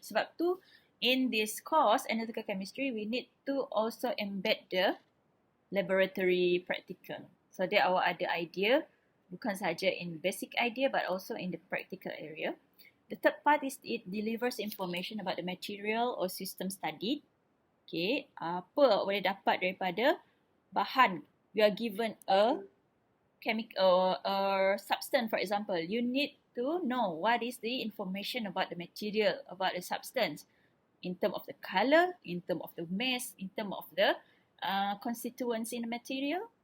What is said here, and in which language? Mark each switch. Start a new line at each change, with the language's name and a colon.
Malay: Sebab tu,
English: in this course, analytical chemistry, we need to also embed the laboratory practical. So
Malay: dia awak ada idea, bukan saja
English: in basic idea but also in the practical area. The third part is it delivers information about the material or system studied.
Malay: Okay, apa awak boleh dapat daripada bahan?
English: You are given a chemical or substance, for example. You need to know what is the information about the material, about the substance, in terms of the color, in terms of the mass, in terms of the constituents in the material.